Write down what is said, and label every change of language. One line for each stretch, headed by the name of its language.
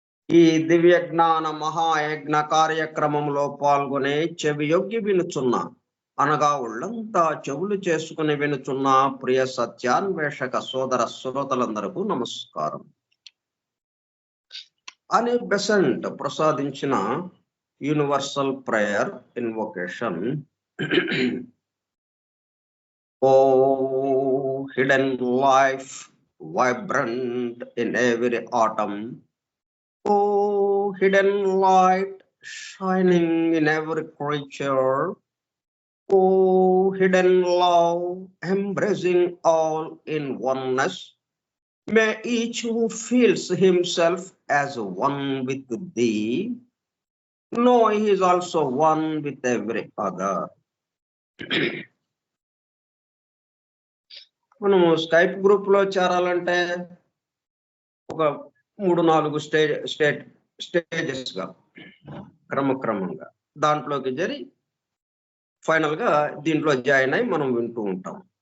Telugu: ఈ దివ్య జ్ఞాన మహాయజ్ఞ కార్యక్రమంలో పాల్గొనే చెవియొగ్గి వినుచున్న అనగా ఒళ్ళంతా చెవులు చేసుకుని వినుచున్న ప్రియ సత్యాన్వేషక సోదర శ్రోతలందరకు నమస్కారం. అని బెసెంట్ ప్రసాదించిన universal prayer invocation.
English: O hidden life vibrant in every atom, O hidden light shining in every creature, O hidden love embracing all in oneness, may each who feels himself as one with thee know he is also one with every other.
Telugu: మనము Skype group లో చేరాలంటే ఒక 3-4 stages గా క్రమక్రమంగా దాంట్లోకి చేరి final గా దీంట్లో జాయిన్ అయి మనం వింటూ ఉంటాం.